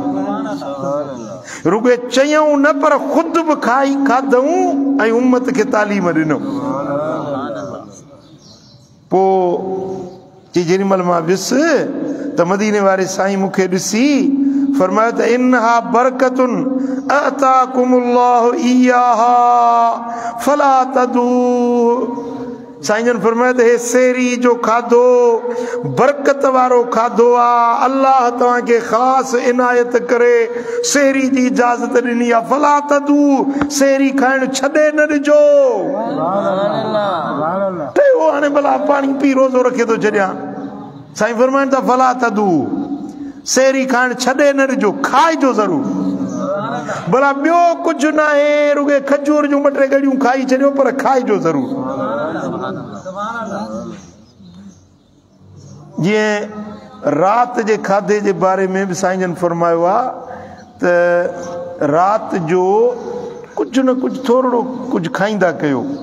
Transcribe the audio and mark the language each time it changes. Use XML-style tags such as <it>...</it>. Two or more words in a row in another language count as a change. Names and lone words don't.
<sd>रुॻे चयऊं न, पर ख़ुदि बि खाधऊं ऐं उम्मत खे तालीम ॾिनो। पोइ जेॾी महिल मां वियुसि त मदीने वारे साईं मूंखे ॾिसी फरमायो त</sd> <ar>إنها بركة أعطاكم الله إياها فلا تدعوه.</ar> <sd>साईं जन फरमायो त हे सहरी जो खाधो बरकत वारो खाधो आहे, अल्लाह तव्हांखे ख़ासि इनायत करे सहरी जी इजाज़त ॾिनी आहे।</sd> <ar>فلا تدعوه,</ar> <sd>सहरी खाइण छॾे न ॾिजो। टेओ हाणे भला पाणी पी रोज़ो रखे थो छॾियां। साईं फरमाइनि था</sd> <ar>فلا تدعوه,</ar> <sd>सहरी खाइण छॾे न ॾिजो, खाइजो ज़रूरु। भला ॿियो कुझु न आहे, रुॻे खजूर जूं 2-3 गड़ियूं खाई छॾियो, पर खाइजो ज़रूरु। जीअं राति जे खाधे जे बारे में बि साईं जन फरमायो आहे त राति जो कुझु न कुझु थोरो कुझु खाईंदा कयो।</sd>